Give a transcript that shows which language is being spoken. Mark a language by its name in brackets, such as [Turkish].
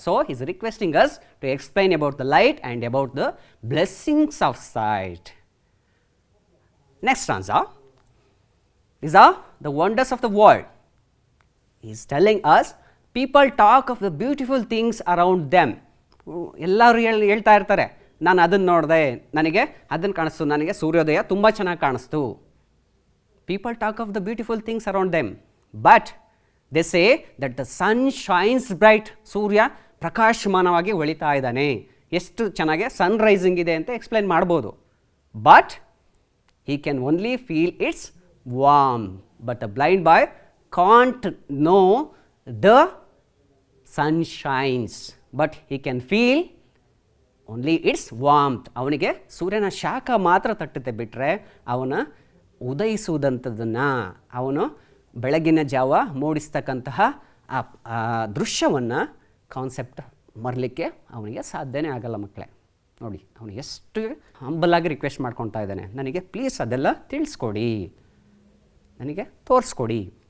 [English] So he is requesting us to explain about the light and about the blessings of sight. Next stanza. These are the wonders of the world. He is telling us people talk of the beautiful things around them. [Kannada] ಎಲ್ಲರೂ ಹೇಳ್ತಾ ಇರ್ತಾರೆ, ನಾನು ಅದನ್ನು ನೋಡಿದೆ, ನನಗೆ ಅದನ್ನು ಕಾಣಿಸ್ತು, ನನಗೆ ಸೂರ್ಯೋದಯ ತುಂಬ ಚೆನ್ನಾಗಿ ಕಾಣಿಸ್ತು. [English] People talk of the beautiful things around them, but they say that the sun shines bright. [Kannada] ಸೂರ್ಯ ಪ್ರಕಾಶಮಾನವಾಗಿ ಹೊಳಿತಾ ಇದ್ದಾನೆ, ಎಷ್ಟು ಚೆನ್ನಾಗಿ ಸನ್ ರೈಸಿಂಗ್ ಇದೆ ಅಂತ ಎಕ್ಸ್ಪ್ಲೈನ್ ಮಾಡ್ಬೋದು. [English] But he can only feel its warm, but the blind boy can't know the sun shines, but he can feel only its warmth. [Kannada] ಅವನಿಗೆ ಸೂರ್ಯನ ಶಾಖ ಮಾತ್ರ ತಟ್ಟುತ್ತೆ, ಬಿಟ್ಟರೆ ಅವನ ಉದಯಿಸುವುದಂಥದ್ದನ್ನು, ಅವನು ಬೆಳಗಿನ ಜಾವ ಮೂಡಿಸ್ತಕ್ಕಂತಹ ಆ ದೃಶ್ಯವನ್ನು ಕಾನ್ಸೆಪ್ಟ್ ಮರಲಿಕ್ಕೆ ಅವನಿಗೆ ಸಾಧ್ಯನೇ ಆಗಲ್ಲ ಮಕ್ಕಳೇ. ನೋಡಿ ಅವನು ಎಷ್ಟು ಹಂಬಲಾಗಿ ರಿಕ್ವೆಸ್ಟ್ ಮಾಡ್ಕೊತಾ ಇದ್ದಾನೆ, ನನಗೆ ಪ್ಲೀಸ್ ಅದೆಲ್ಲ ತಿಳಿಸ್ಕೊಡಿ, ನನಗೆ ತೋರಿಸ್ಕೊಡಿ.